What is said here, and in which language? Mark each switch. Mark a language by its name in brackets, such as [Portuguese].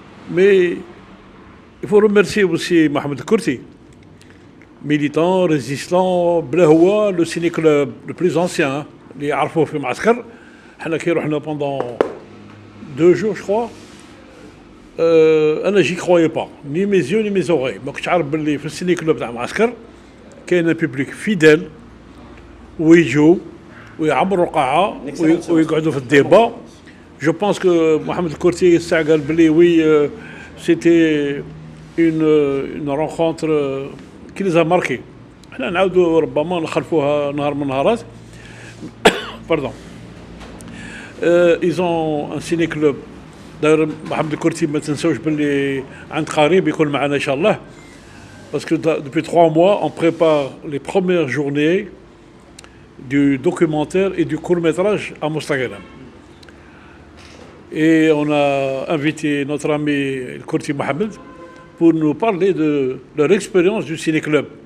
[French] Mais il faut remercier aussi Mohamed Kourti, militant, résistant, Blahoua, le ciné-club le plus ancien, les Arfo [Arabic] في معسكر. احنا كي رحنا [French] pendant 2 jours je crois. [Arabic] انا [French] j'y croyais pas, ni mes yeux ni mes oreilles. [Arabic] ما كنتش عارف باللي في السيني-كلوب تاع معسكر كاين [French] un public fidèle [Arabic] ويجوا ويعمروا القاعة ويقعدوا في الديبا. [French] Je pense que Mohamed Kourti [Arabic] قال بلي [French] oui c'était une rencontre qui les a marqués. [Arabic] احنا نعاودوا ربما نخلفوها نهار من النهارات. [French] Pardon. Ils ont un ciné-club. D'ailleurs [Arabic] Mohamed Kourti ما تنسوش بلي عند قريب يكون معنا ان شاء الله. [French] Parce que depuis 3 mois on prépare les premières journées du documentaire et du court-métrage à Mostaganem. Et on a invité notre ami Kourti Mohamed pour nous parler de leur expérience du ciné-club.